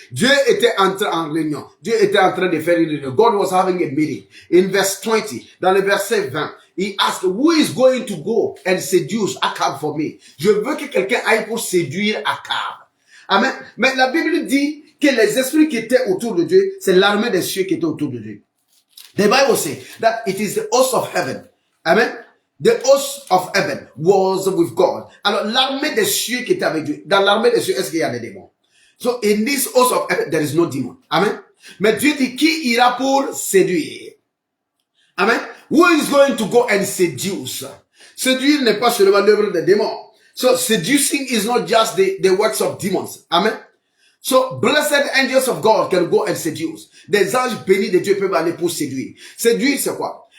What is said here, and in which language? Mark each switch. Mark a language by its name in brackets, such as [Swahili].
[French] Dieu était entré en réunion. Dieu était en train de faire une réunion. [English] God was having a meeting. In verse 20, [French] dans le verset 20, [English] he asked, who is going to go and seduce Akab for me? [French] Je veux que quelqu'un aille pour séduire Akab. Amen. Mais la Bible dit que les esprits qui étaient autour de Dieu, c'est l'armée des cieux qui était autour de Dieu. [English] The Bible says that it is the host of heaven. Amen. The host of heaven was with God. [French] Alors, l'armée des cieux qui était avec Dieu. Dans l'armée des cieux, est-ce qu'il y a des démons? [English] So, in this host of heaven, there is no demon. Amen. [French] Mais Dieu dit, qui ira pour séduire? Amen. [English] Who is going to go and seduce? [French] Séduire n'est pas seulement l'œuvre des démons. [English] So, seducing is not just the works of demons. Amen. So, blessed angels of God can go and seduce. [French] Des anges bénis de Dieu peuvent aller pour séduire. Séduire, c'est quoi?